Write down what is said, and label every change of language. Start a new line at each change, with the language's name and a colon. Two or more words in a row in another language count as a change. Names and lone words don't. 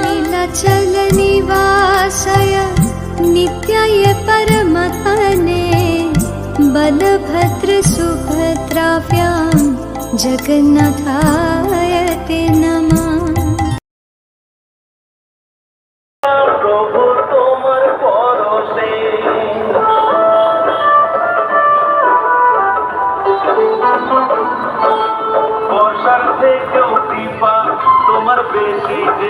Sanskrit: नीलाचल निवासाय नित्याय परमधने बलभद्र सुभद्राभ्यां जगन्नाथाय ते नमः।
Bangla: প্রভু তোমার পরশে বর্ষার থেকেও কৃপা তোমার বেশি যে